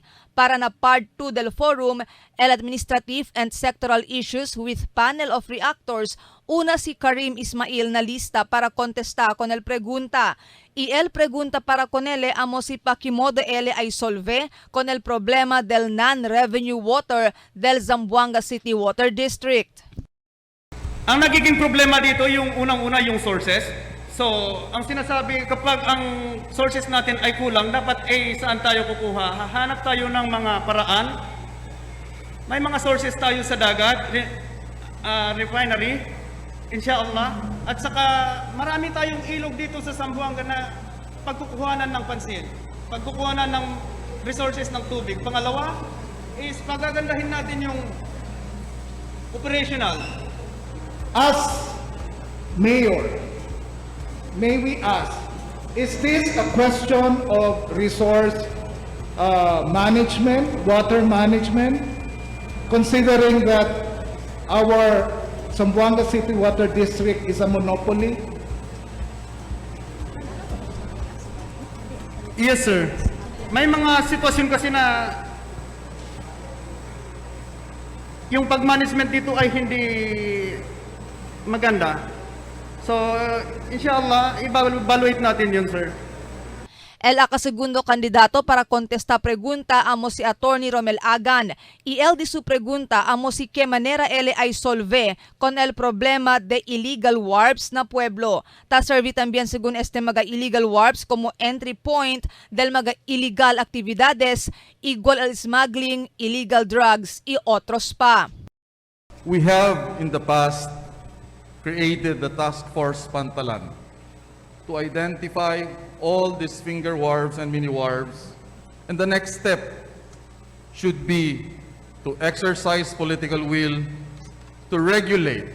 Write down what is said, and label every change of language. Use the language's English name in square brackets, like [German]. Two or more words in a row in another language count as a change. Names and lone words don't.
[Chavacano] Para na part 2 del forum, el [English] administrative and sectoral issues with panel of reactors, [Chavacano] una si Karim Ismail na lista para contesta con el pregunta. Y el pregunta para con ele amo si Pakimodo ele ay solve con el problema del non-revenue water del Zamboanga City Water District. [Filipino] Ang nagiging problema dito yung unang-una yung sources. So, ang sinasabi kapag ang sources natin ay kulang, dapat saan tayo kukuha? Hahanap tayo ng mga paraan. May mga sources tayo sa dagat, refinery, inshallah. At saka marami tayong ilog dito sa Zamboanga na pagkukuhanan ng pansin. Pagkukuhanan ng resources ng tubig. Pangalawa is pagagandahin natin yung operational. [English] As mayor, may we ask, is this a question of resource management, water management, considering that our Zamboanga City Water District is a monopoly? Yes, sir. [Filipino] May mga sitwasyon kasi na yung pag-management dito ay hindi maganda. So, inshallah, i-evaluate natin yun, sir. [Chavacano] El akasegundo kandidato para kontesta pregunta amo si Attorney Romel Agan. El di su pregunta amo si que manera ele ay solve con el problema de [English] illegal warps [Chavacano] na pueblo. Ta servi también según este mga [English] illegal warps [Chavacano] como entry point del mga illegal actividades igual al smuggling, [English] illegal drugs [Chavacano] y otros pa. [English] We have in the past created the Task Force Pantalan to identify all these finger wharves and mini wharves. And the next step should be to exercise political will to regulate.